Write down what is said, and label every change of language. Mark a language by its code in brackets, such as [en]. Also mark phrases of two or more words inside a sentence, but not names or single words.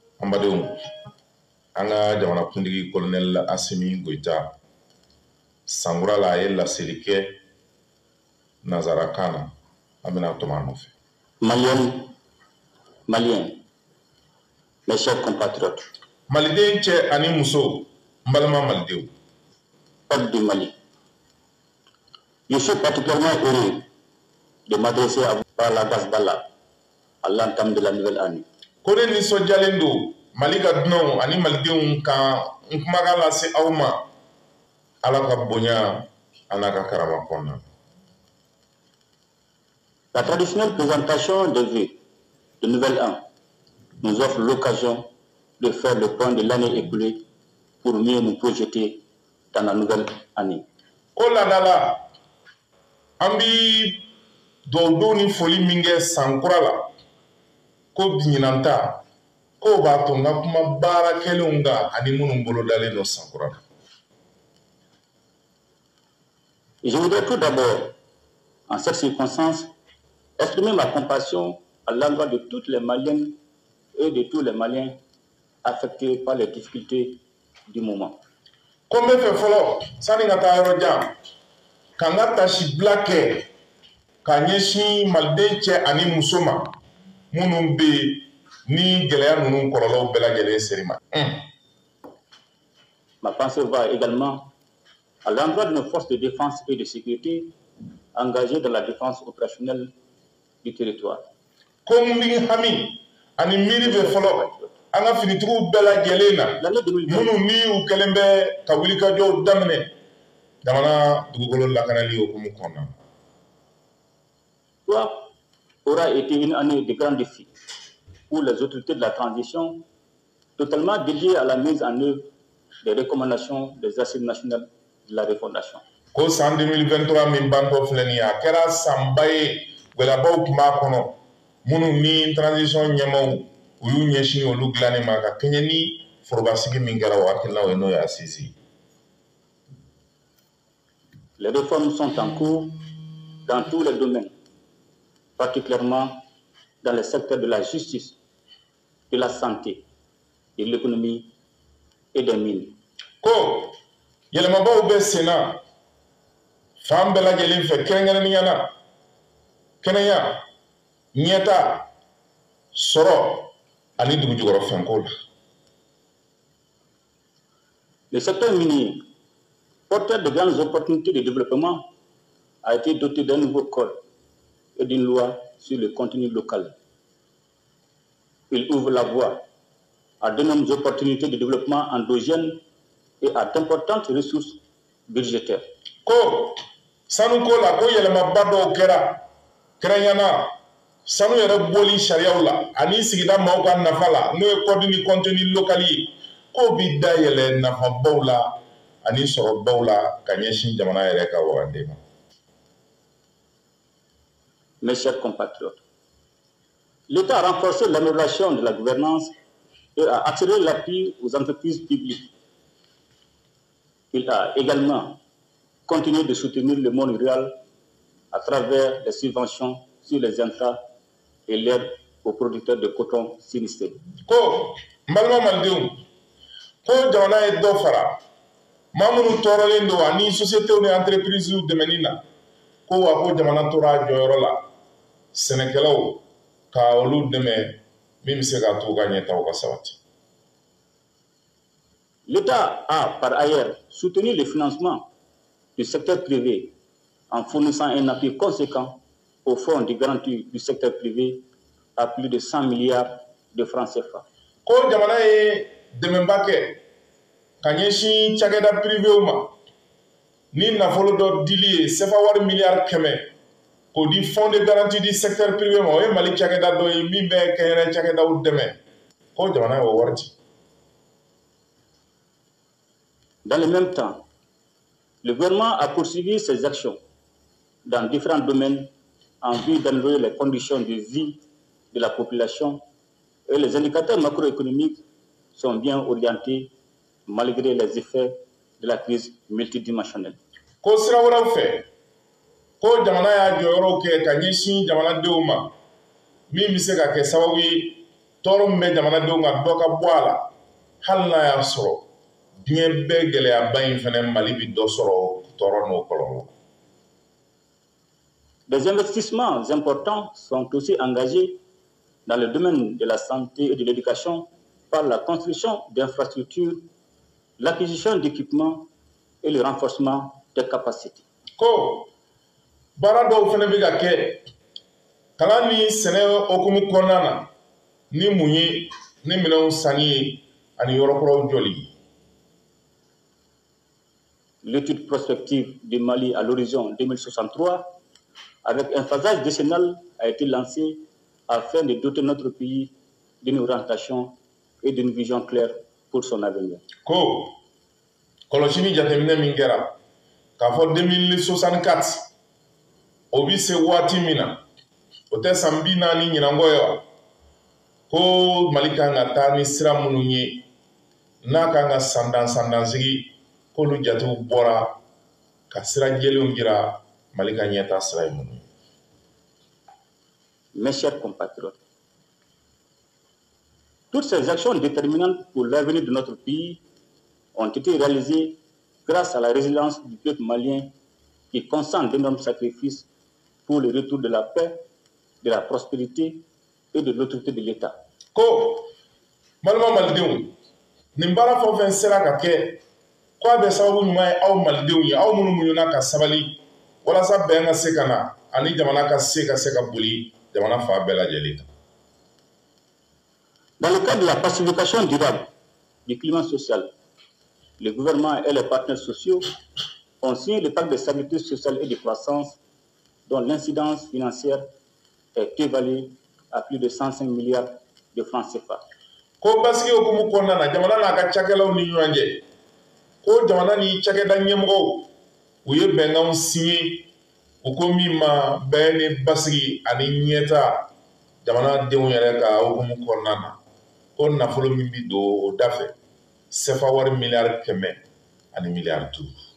[bm] Ambadeum anga jamana kundigi colonel Assimi Goïta Sangoura la ye laseli kɛ nanzarakan na an bɛna tuma nɔfɛ. [fr] Maliens, mes chers compatriotes. [bm] Maliden cɛ ani muso n balima malidenw. [fr] Peuple du Mali. Je suis particulièrement heureux de m'adresser à vous par la Gasbala à l'entame de la nouvelle année. [bm] Ko ne nisɔndiyalen don Mali ka dunanw ani malidenw kan n kumakan lase aw ma Ala ka bonya ana ka karama kɔnɔna. [fr] La traditionnelle présentation des vœux de nouvel an nous offre l'occasion de faire le point de l'année écoulée pour mieux nous projeter dans la nouvelle année. [bm] Ko ladala an bi duwawudon ni foli min kɛ san kura la ko biɲinanta ko b'a to n ka kuma baarakɛlenw kan ani minnu bolodalen don san kura la. [fr] Je voudrais tout d'abord, en cette circonstance, exprimer ma compassion à l'endroit de toutes les Maliennes et de tous les Maliens affectés par les difficultés du moment. [bm] Ko n bɛ fɛ fɔlɔ sani ka taa yɔrɔ jan ka n ka tasibila kɛ ka ɲɛsin maliden cɛ ani muso ma minnu bɛ ni gɛlɛya ninnu kɔlɔlɔw bɛɛ lajɛlen seri ma. [fr] Ma pensée va également à l'endroit de nos forces de défense et de sécurité engagées dans la défense opérationnelle du territoire. [bm] Ko n bɛ hami ani miiri bɛ fɔlɔ an ka finitigiw bɛɛ lajɛlen na minnu ni u kɛlen bɛ ka wulikajɔw daminɛ jamana dugukolo lakanali hukumu kɔnɔna. [fr] Aura été une année de grands défis pour les autorités de la transition, totalement dédiées à la mise en œuvre des recommandations des assises nationales de la refondation. [bm] Ko san 2023 min bantɔ filɛ nin ye a kɛra sanba ye gwɛlɛyabaw tun b'a kɔnɔ minnu ni transition ɲɛmaaw u y'u ɲɛsin olu dilanni ma ka kɛɲɛ ni forobasigi min kɛra o hakilinaw ye n'o ye asisi. [fr] Les réformes sont en cours dans tous les domaines, particulièrement dans le secteur de la justice, de la santé, de l'économie et des mines. [bm] Ko yɛlɛmabaw bɛ sen na fan bɛɛ lajɛlen fɛ kɛrɛnkɛrɛnnenya na kɛnɛya ɲɛta sɔrɔ ani dugujukɔrɔfɛnko la. [fr] Le secteur minier, porteur de grandes opportunités de développement, a été doté d'un nouveau code et d'une loi sur le contenu local. Il ouvre la voie à de nombreuses opportunités de développement endogènes et à d'importantes ressources budgétaires. [bm] Ko sanu ko la ko yɛlɛmaba dɔw kɛra kɛrɛnkɛrɛnnenya sanu yɛrɛ bɔli sariyaw la ani sigida maaw ka nafa la n'o ye code ni [fr] contenu local [bm] ye ko bi dayɛlɛ nafabaw la ani sɔrɔbaw la ka ɲɛsin jamana yɛrɛ ka waganden ma. [fr] Mes chers compatriotes, l'État a renforcé l'amélioration de la gouvernance et a attiré l'appui aux entreprises publiques. Il a également continué de soutenir le monde rural à travers les subventions sur les intrants et l'aide aux producteurs de coton sinistrés. [bm] Ko n balima malidenw ko jamana ye dɔ fara maa minnu tɔɔrɔlen don ani sociétés ni entreprises dɛmɛni na ko wa ko jamana tora a jɔyɔrɔ la sɛnɛkɛlaw ka olu dɛmɛ min bɛ se ka to ka ɲɛtaw ka sabati. [fr] L'État a par ailleurs soutenu le financement du secteur privé en fournissant un appui conséquent au fonds de garantie du secteur privé à plus de 100 milliards de francs CFA. [bm] Ko jamana ye dɛmɛba kɛ ka ɲɛsin cakɛda privéw ma ni nafolo dɔ dili ye CFA wari miliyari 100 k'o di [fr] fonds de garantie du secteur privé [bm] ma o ye Mali cakɛda dɔ ye min bɛ kɛnyɛrɛ cakɛdaw dɛmɛ ko jamana y'o wari ci. [fr] Dans le même temps, le gouvernement a poursuivi ses actions dans différents domaines en vue d'améliorer les conditions de vie de la population et les indicateurs macroéconomiques sont bien orientés malgré les effets de la crise multidimensionnelle. [bm] Ko sira wɛrɛw fɛ ko jamana y'a jɔyɔrɔw kɛ ka ɲɛsin jamanadenw ma min bɛ se ka kɛ sababu ye tɔɔrɔ min bɛ jamanadenw kan dɔ ka bɔ a la hali n'a y'a sɔrɔ diɲɛ bɛɛ gɛlɛyaba in fɛnɛ Mali bi dɔ sɔrɔ tɔɔrɔ n'o kɔlɔlɔ. [fr] Des investissements importants sont aussi engagés dans le domaine de la santé et de l'éducation par la construction d'infrastructures, l'acquisition d'équipements et le renforcement des capacités. [bm] Ko baara dɔw fɛnɛ bɛ ka kɛ kalan ni sɛnɛ okumu kɔnɔna na ni mun ye ni minɛnw sanni ye ani yɔrɔ kuraw jɔli. [fr] L'étude prospective du Mali à l'horizon 2063, avec un phasage décennal, a été lancée afin de doter notre pays d'une orientation et d'une vision claire pour son avenir. [bm] Ko kɔlɔsi ni jateminɛ min kɛra k'a fɔ 2064 o bi se waati min na o tɛ san 40 ɲinangɔ ye wa ko Mali kan ka taa ni sira minnu ye n'a kan ka sandansigi k'olu jatew bɔra ka sira jɛlenw jira Mali ka ɲɛtaa sira ye minnu ye. [fr] Mes chers compatriotes, toutes ces actions déterminantes pour l'avenir de notre pays ont été réalisées grâce à la résilience du peuple malien qui consent d'énormes sacrifices pour le retour de la paix, de la prospérité et de l'autorité de l'État. [bm] Ko malima malidenw nin baara fɛn o fɛn sera ka kɛ ko a bɛ sababu ɲuman ye aw malidenw ye aw minnu muɲuna ka sabali walasa bɛn ka se ka na ani jamana ka se ka boli jamana fa bɛɛ lajɛlen kan. [fr] Dans le cadre de la pacification durable du climat social, le gouvernement et les partenaires sociaux ont signé le pacte de stabilité sociale et de croissance dont l'incidence financière est évaluée à plus de 105 milliards de francs CFA. [bm] Ko basigi okumu kɔnɔna na jamana n'a ka cakɛlaw ni ɲɔgɔn cɛ ko jamana ni cakɛda ɲɛmɔgɔw u ye bɛnkanw signé u ko min ma bɛn ni basigi ani ɲɛta jamanadenw yɛrɛ ka okumu kɔnɔna na ko nafolo min bi don o da fɛ CFA wari miliyari 100 ani miliyari 5.